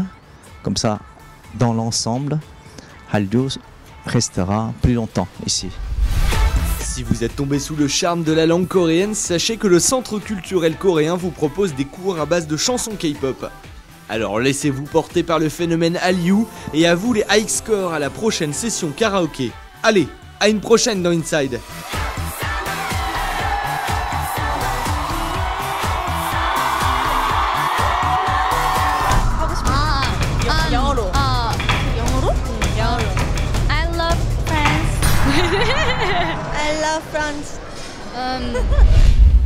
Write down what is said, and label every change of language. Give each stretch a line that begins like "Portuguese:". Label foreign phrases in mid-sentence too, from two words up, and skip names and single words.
French: Comme ça, dans l'ensemble, Hallyu restera plus longtemps ici. Si vous êtes tombé sous le charme de la langue coréenne, sachez que le Centre culturel coréen vous propose des cours à base de chansons K-pop. Alors laissez-vous porter par le phénomène Hallyu et à vous les
English: high scores
French: à la prochaine session karaoké. Allez, à une prochaine dans Inside.
Korean: 영어로. 영어로? 영어로.
English: I love France. I love France.